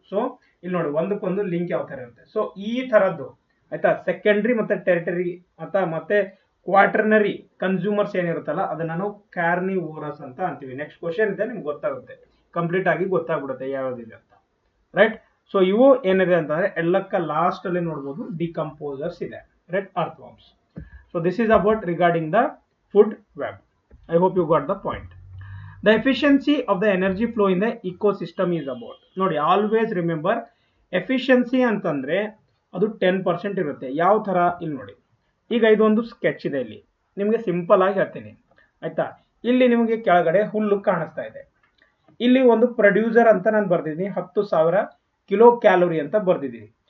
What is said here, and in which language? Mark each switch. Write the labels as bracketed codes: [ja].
[kn] So ಇಲ್ಲಿ ನೋಡಿ, ಒಂದಕ್ಕೊಂದು ಲಿಂಕ್ ಯಾವ ತರ ಇರುತ್ತೆ. ಸೊ ಈ ತರದ್ದು, ಆಯ್ತಾ, ಸೆಕೆಂಡರಿ ಮತ್ತೆ ಟೆರಿಟರಿ ಮತ್ತೆ ಕ್ವಾಟರ್ನರಿ ಕನ್ಸ್ಯೂಮರ್ಸ್ ಏನಿರುತ್ತಲ್ಲ, ಅದನ್ನ ನಾವು ಕಾರ್ನಿವೋರಸ್ ಅಂತ ಅಂತೀವಿ. ನೆಕ್ಸ್ಟ್ ಕ್ವಶನ್ ಇದೆ, ನಿಮ್ಗೆ ಗೊತ್ತಾಗುತ್ತೆ, ಕಂಪ್ಲೀಟ್ ಆಗಿ ಗೊತ್ತಾಗ್ಬಿಡುತ್ತೆ ಯಾವ್ದಿದೆ ಅಂತ, ರೈಟ್. ಸೊ ಇವು ಏನಿದೆ ಅಂತಂದ್ರೆ ಎಲ್ಲಕ್ಕ ಲಾಸ್ಟ್ ಅಲ್ಲಿ ನೋಡ್ಬೋದು ಡಿಕಂಪೋಸರ್ಸ್ ಇದೆ, right, earth warms. [en] So this is about regarding the food web. I hope you got the point. The efficiency of the energy flow in the ecosystem is about. [kn] ನೋಡಿ, [en] always remember [kn] efficiency ಅಂತಂದ್ರೆ ಅದು 10% ಇರುತ್ತೆ. ಯಾವ ತರ, ಇಲ್ಲಿ ನೋಡಿ, ಈಗ ಇದೊಂದು ಸ್ಕೆಚ್ ಇದೆ, ಇಲ್ಲಿ ನಿಮಗೆ ಸಿಂಪಲ್ ಆಗಿ ಹೇಳ್ತೀನಿ, ಆಯ್ತಾ. ಇಲ್ಲಿ ನಿಮಗೆ ಕೆಳಗಡೆ ಹುಲ್ಲು ಕಾಣಿಸ್ತಾ ಇದೆ, ಇಲ್ಲಿ ಒಂದು ಪ್ರೊಡ್ಯೂಸರ್ ಅಂತ ನಾನು ಬರ್ದಿದ್ದೀನಿ, 10,000 ಕಿಲೋ ಕ್ಯಾಲೋರಿ ಅಂತ ಬರ್ದಿದ್ದೀನಿ.